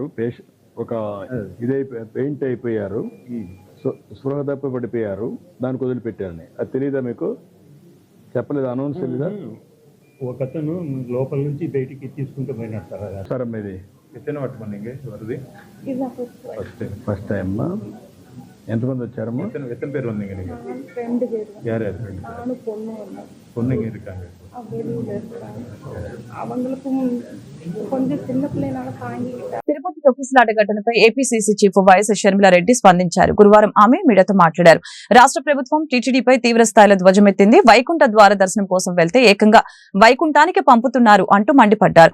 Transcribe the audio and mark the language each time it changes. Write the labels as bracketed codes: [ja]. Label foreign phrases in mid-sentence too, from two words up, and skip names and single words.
[te] ఒక పెయింట్ అయిపోయారు, స్పృహ తప్ప పడిపోయారు. దానికి వదిలిపెట్టారని అది తెలియదా మీకు? చెప్పలేదు, అనౌన్స్ తెలీదా? ఒకతను లోపల నుంచి బయటికి తీసుకుంటూ పోయినాడు సార్. సార్ మీది ఎత్తైన పట్టుకోండి వరది [en] first time [te] ఎంతమంది వచ్చారమ్మా? [ta] எத்தனை பேர் வந்தீங்க நீங்க? யார் யார்? பொண்ணுங்க இருக்காங்க. [te] తిరుపతి తొక్కిసలాట ఘటనపై ఏపీసీసీ చీఫ్ వైఎస్ షర్మిలారెడ్డి స్పందించారు. గురువారం ఆమె మీడియాతో మాట్లాడారు. రాష్ట్ర ప్రభుత్వం టీటీడీపై తీవ్ర స్థాయిలో ధ్వజమెత్తింది. వైకుంఠ ద్వార దర్శనం కోసం వెళ్తే ఏకంగా వైకుంఠానికి పంపుతున్నారు అంటూ మండిపడ్డారు.